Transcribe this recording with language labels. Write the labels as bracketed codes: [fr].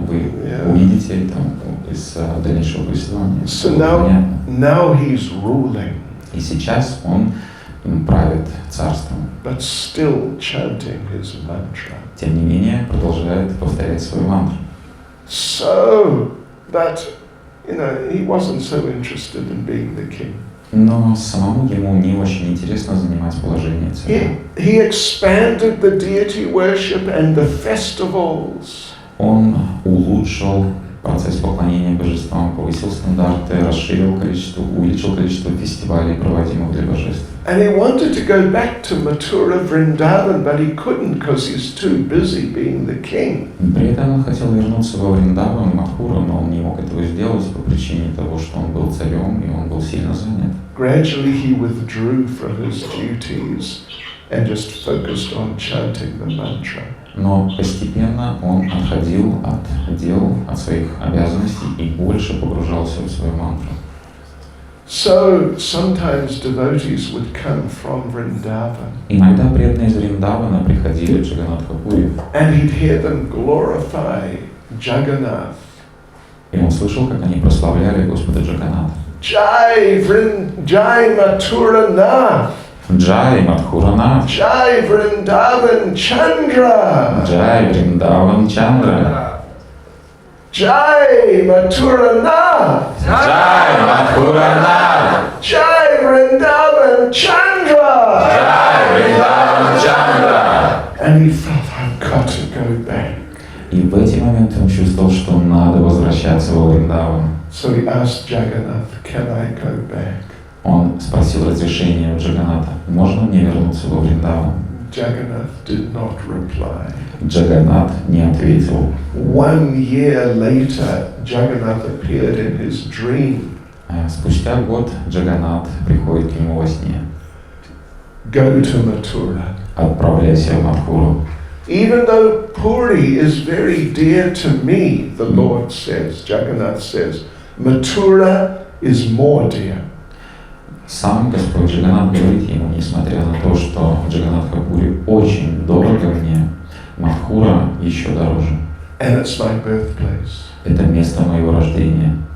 [ru] Вы увидите это из дальнейшего повествования. [en] So now he's ruling. [ru] И сейчас он правит царством. [en] But still chanting his mantra. [ru] Тем не менее, продолжает повторять свою мантру. [en] So that, he wasn't so interested in being the king. [ru] Но самому ему не очень интересно занимать положение царя. [en] He expanded the deity worship and the festivals. [ru] Он улучшил процесс поклонения божествам, повысил стандарты, увеличил количество фестивалей, проводимых для божеств. [en] And he wanted to go back to Mathura Vrindavan, but he couldn't because he's too busy being the king. [ru] При этом он хотел вернуться во Вриндаван, Мадхуру, но он не мог этого сделать по причине того, что он был царем и он был сильно занят. [en] Gradually he withdrew from his duties and just focused on chanting the mantra. [ru] Но постепенно он отходил от дел, от своих обязанностей и больше погружался в свою мантру. [en] So sometimes devotees would come from Vrindavan. [ru] Иногда преданные из Вриндавана приходили в Джаганнатхапури. [en] And he'd hear them glorify Jagannath. [ru] И он слышал, как они прославляли Господа Джаганната. [en] Jai Mathura Nath. [ru] Джай Мадхуранат. [en] Jai Vrindavan Chandra. [ru] Джай Вриндаван Чандра. [en] Jai Mathura Nath. [ru] Джай Мадхуранат. [en] Jai Vrindavan Chandra. [ru] Джай Вриндаван Чандра. [en] And he felt, I've got to go back. [ru] И в эти моменты он чувствовал, что надо возвращаться во Вриндаван. [en] So he asked Jagannath, can I go back? [ru] Он спросил разрешения у Джаганната, можно мне вернуться во Вриндаван? [en] Jagannath did not reply. [ru] Джаганнат не ответил. [en] 1 year later, Jagannath appeared in his dream. [ru] Спустя год Джаганнат приходит к нему во сне. [en] Go to Mathura. [ru] Отправляйся в Мадхуру. [en] Even though Puri is very dear to me, the Lord says, Jagannath says, Mathura is more dear. [ru] Сам Господь Джаганнат говорит ему, несмотря на то, что Джаганнатхапури очень дорого мне, Мадхура еще дороже. [en] And it's my birthplace. [ru] Это место моего рождения.